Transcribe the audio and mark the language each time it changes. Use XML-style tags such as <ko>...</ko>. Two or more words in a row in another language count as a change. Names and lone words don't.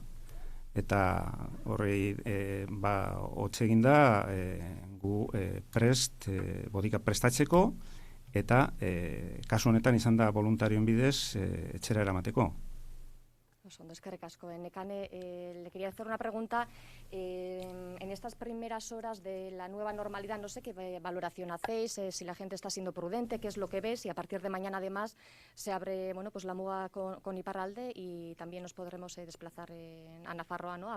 <eu>Eta horrei hotz egin da gu botika prestatzeko eta kasu honetan izan da voluntarioen bidez etxera eramateko. Eskerrik asko. Nekane,</eu> <es>le quería hacer una pregunta. En estas primeras horas de la nueva normalidad, no sé qué valoración hacéis, si la gente está siendo prudente, qué es lo que ves, y a partir de mañana además se abre la muga con Iparralde y también nos podremos desplazar a Nafarroa, ¿no?</es>